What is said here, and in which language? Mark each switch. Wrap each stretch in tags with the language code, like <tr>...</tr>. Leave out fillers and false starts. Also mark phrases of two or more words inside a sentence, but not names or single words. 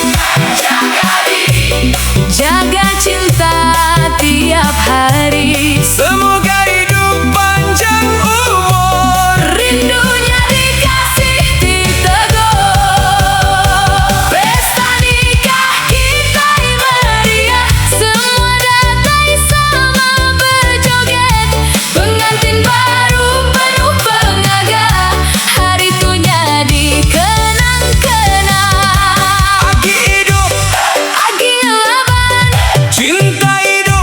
<ms>Jaga diri, jaga cinta tiap hari. semoga hidup panjang umur. Rindunya dikasih ditegur. Pesta nikah kita meriah, semua datai sama berjoget. Pengantin baru penuh pengagah, hari tunya dikenang-kenang.</ms> <iba>Agi hidup, Agi laban</iba> <ms>cinta hidup,</ms>